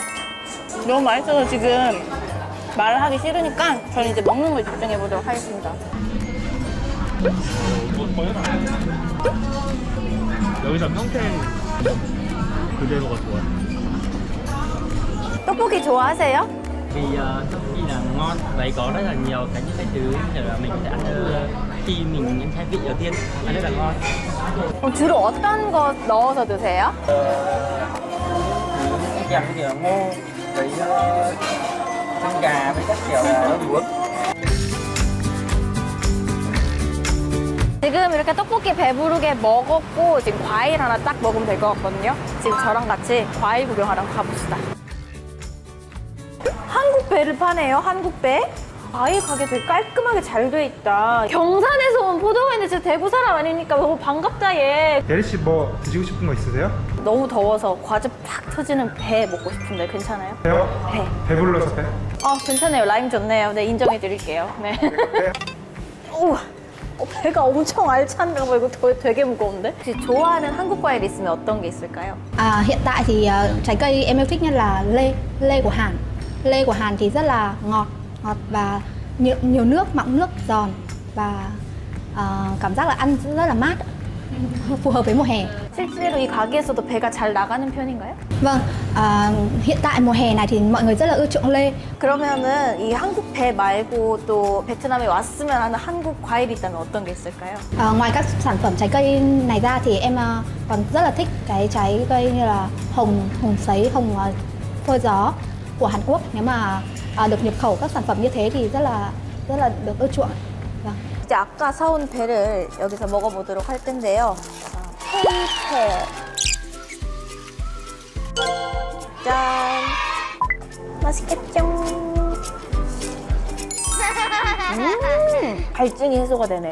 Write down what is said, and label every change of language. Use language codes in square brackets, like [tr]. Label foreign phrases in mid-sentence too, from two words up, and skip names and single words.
[ko] 너무 맛있어서 지금 말을 하기 싫으니까 저는 이제 먹는 걸 집중해 보도록 하겠습니다. 여기서 평생 그대로가 좋아. 떡볶이 좋아하세요? [vi] Vì tất nhiên là ngon, vậy có rất là nhiều cái những cái thứ để mà mình có thể ăn khi mình nhận khai vị đầu tiên ăn rất là ngon. [ko] 그럼 주로 어떤 거 넣어서 드세요? [vi] Kèm như kiểu ngô với chân gà với các kiểu rau muống. [ko] 지금 이렇게 떡볶이 배부르게 먹었고 지금 과일 하나 딱 먹으면 될 것 같거든요. 지금 저랑 같이 과일 구경하러 가봅시다. 한국 배를 파네요, 한국 배. 아이 가게 되게 깔끔하게 잘 돼 있다. 경산에서 온 포도원인데 진짜 대구 사람 아니니까 너무 반갑다 얘. 예리 씨 뭐 드시고 싶은 거 있으세요? 너무 더워서 과즙 팍 터지는 배 먹고 싶은데 괜찮아요? 배요? 배. 배불러서 배? 괜찮아요. 라임 좋네요. 네, 인정해 드릴게요. 네. 우와. 배가 엄청 알찬가 봐. 이거 되게 무거운데? 혹시 좋아하는 한국 과일 있으면 어떤 게 있을까요? [vi] Hiện tại thì trái cây em yêu thích nhất là lê của Hàn. Lê của Hàn thì rất là ngọt và nhiều nước, mọng nước, giòn và cảm giác là ăn rất là mát, phù hợp với mùa hè. [ko] 실제로 이 가게에서도 배가 잘 나가는 편인가요? [vi] Vâng, hiện tại mùa hè này thì mọi người rất là ưa chuộng lê. [ko] 그러면은 이 한국 배 말고 또 베트남에 왔으면 하는 한국 과일이 있다면 어떤 게 있을까요? [vi] Ngoài các sản phẩm trái cây này ra thì em còn rất là thích cái trái cây như là hồng sấy, hồng phơi gió của Hàn Quốc. Nếu mà được nhập khẩu các sản phẩm như thế thì rất là được ưa chuộng. Vâng. [ko] 이제 아까 사온 배를 여기서 먹어보도록 할 텐데요. K-배. 짠. 맛있겠죠? 갈증이 해소가 되네.